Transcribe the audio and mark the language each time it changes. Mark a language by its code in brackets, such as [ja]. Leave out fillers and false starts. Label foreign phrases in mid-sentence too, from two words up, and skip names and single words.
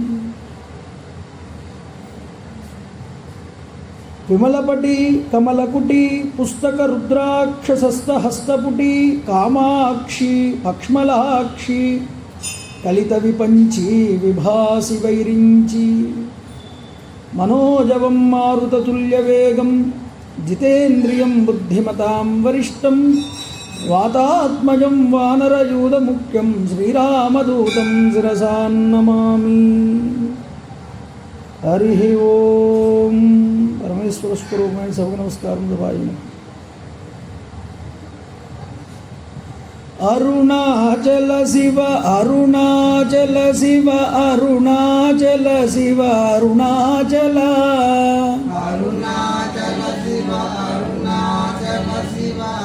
[sa] विमलपटी कमलकुटी पुस्तकरुद्राक्षसस्तहस्तपुटी कामाक्षी पक्ष्मलाक्षी कलितविपञ्ची विभासि वैरिञ्ची मनोजवं मारुततुल्यवेगं जितेन्द्रियं बुद्धिमतां वरिष्ठं वातात्मजं वानरयूथमुख्यं श्रीरामदूतं शिरसा नमामि। हरिः ओम। [te] పరమేశ్వర స్వరూపమైన సభకు నమస్కారం దబాయిన। [sa] अरुणाचल शिव अरुणाचल शिव अरुणाचल शिव अरुणाचल अरुणाचल शिव अरुणाचल शिव